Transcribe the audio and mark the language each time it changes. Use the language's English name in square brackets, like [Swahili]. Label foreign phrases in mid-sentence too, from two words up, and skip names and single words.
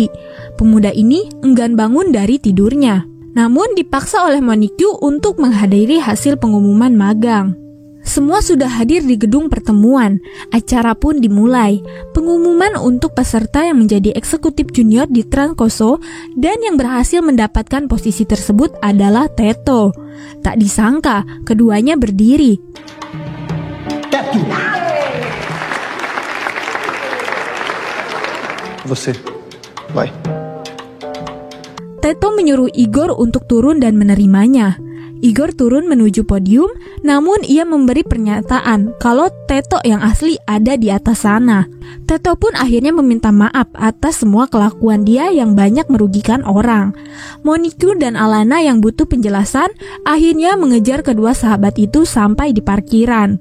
[Indonesian] Pemuda ini enggan bangun dari tidurnya, namun dipaksa oleh Monique untuk menghadiri hasil pengumuman magang. Semua sudah hadir di gedung pertemuan. Acara pun dimulai. Pengumuman untuk peserta yang menjadi eksekutif junior di Trancoso dan yang berhasil mendapatkan posisi tersebut adalah Teto. Tak disangka, keduanya berdiri. [Portuguese] Teto! Você, vai. [Indonesian] Teto menyuruh Igor untuk turun dan menerimanya. Igor turun menuju podium, namun ia memberi pernyataan kalau Teto yang asli ada di atas sana. Teto pun akhirnya meminta maaf atas semua kelakuan dia yang banyak merugikan orang. Monique dan Alana yang butuh penjelasan akhirnya mengejar kedua sahabat itu sampai di parkiran.